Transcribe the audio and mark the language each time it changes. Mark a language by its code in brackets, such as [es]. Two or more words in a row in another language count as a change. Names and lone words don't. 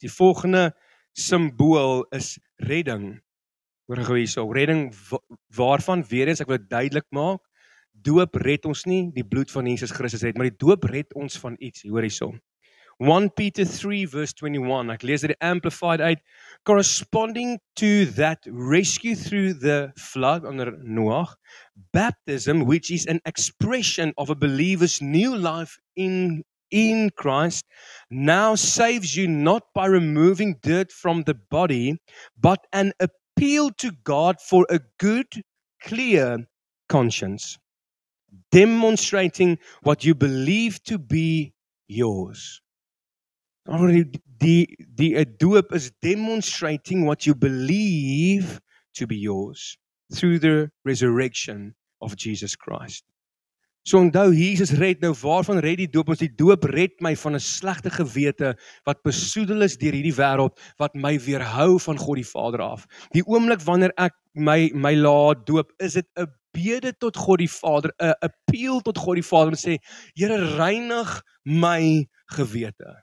[af] Die volgende simbool is redding. Hoor gou hierso, redding waarvan, weer eens, ek wil dit duidelik maak, doop red ons nie, die bloed van Jesus Christus red, maar die doop red ons van iets, hoor hierso. 1 Peter 3 verse 21, ek lees dit amplified uit, [en] corresponding to that rescue through the flood under Noach, baptism, which is an expression of a believer's new life in Christ, now saves you not by removing dirt from the body, but an appeal to God for a good, clear conscience, demonstrating what you believe to be yours. [af] Die doop is [en] demonstrating what you believe to be yours through the resurrection of Jesus Christ. [af] So onthou, Jesus red nou, waarvan red die doop ons? Die doop red my van 'n slegte gewete wat besoedel is deur hierdie wêreld, wat my weerhou van God die Vader af. Die oomblik wanneer ek my laat doop, is dit 'n bede tot God die Vader, 'n appeal tot God die Vader om te sê, Here, reinig my gewete.